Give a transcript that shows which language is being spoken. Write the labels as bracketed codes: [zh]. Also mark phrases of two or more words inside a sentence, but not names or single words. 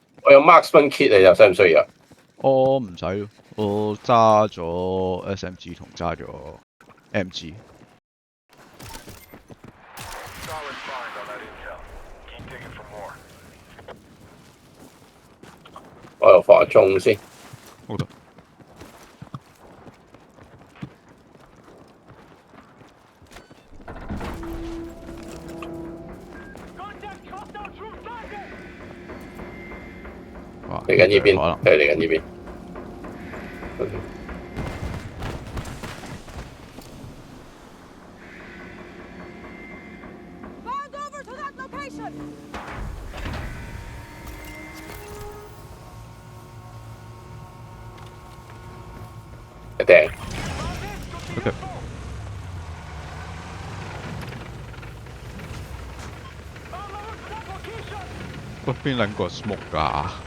[yue] 我有 [en] marksman kit [yue] 你又需唔需要啊？我唔使，我揸咗 SMG 同揸咗 MG。 [en] Solid find on that intel. Keep digging for more. [yue] 我又放中先。好的。哇！嚟緊呢邊，可能係嚟緊呢邊。 [en] Bound over to that location! [yue] 一定。 OK。喂，邊兩個 smoke 㗎？